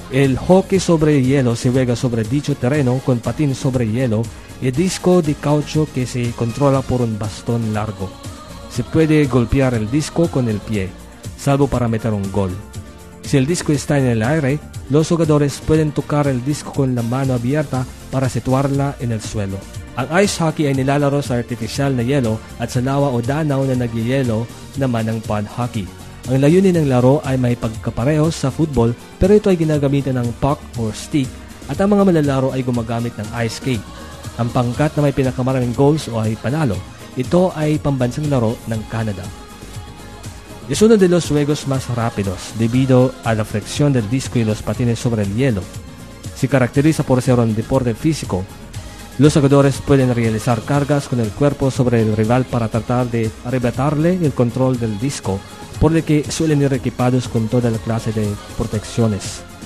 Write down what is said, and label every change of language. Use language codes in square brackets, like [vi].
[es] El hockey sobre hielo se juega sobre dicho terreno con patín sobre hielo y disco de caucho que se controla por un bastón largo. Se puede golpear el disco con el pie, salvo para meter un gol. Si el disco está en el aire, los jugadores pueden tocar el disco con la mano abierta para situarla en el suelo. [tl] Al ice hockey ay nilalaro sa artificial na yelo at sa lawa o danaw na nagyelo naman ang pond hockey. Ang layunin ng laro ay may pagkapareho sa football, pero ito ay ginagamit ng puck or stick at ang mga malalaro ay gumagamit ng ice skate. Ang pangkat na may pinakamaraming goals o ay panalo, ito ay pambansang laro ng Canada. [es] Es uno de los juegos más rápidos debido a la flexión del disco y los patines sobre el hielo. Se caracteriza por ser un deporte físico. Los jugadores pueden realizar cargas con el cuerpo sobre el rival para tratar de arrebatarle el control del disco, por lo que suelen ir equipados con toda la clase de protecciones.